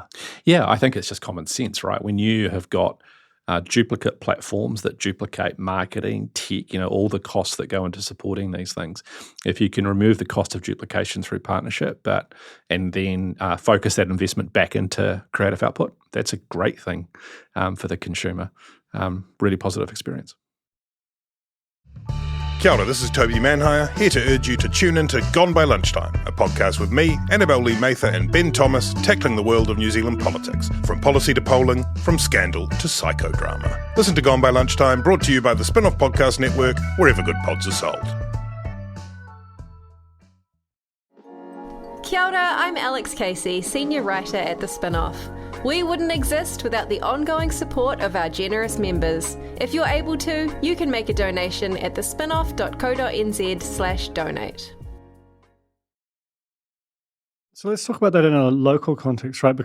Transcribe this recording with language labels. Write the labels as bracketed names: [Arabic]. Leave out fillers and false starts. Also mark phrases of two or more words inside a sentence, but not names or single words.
[English] Yeah, I think it's just common sense, right? When you have got duplicate platforms that duplicate marketing, tech, all the costs that go into supporting these things. If you can remove the cost of duplication through partnership, and then focus that investment back into creative output, that's a great thing for the consumer. Really positive experience. [Māori] Kia ora, [English] this is Toby Manhire, here to urge you to tune in to Gone by Lunchtime, a podcast with me, Annabelle Lee Mather and Ben Thomas, tackling the world of New Zealand politics, from policy to polling, from scandal to psychodrama. Listen to Gone by Lunchtime, brought to you by the Spin-Off Podcast Network, wherever good pods are sold. [Māori] Kia ora, [English] I'm Alex Casey, Senior Writer at The Spin-Off. We wouldn't exist without the ongoing support of our generous members. If you're able to, you can make a donation at thespinoff.co.nz/donate. So let's talk about that in a local context, right?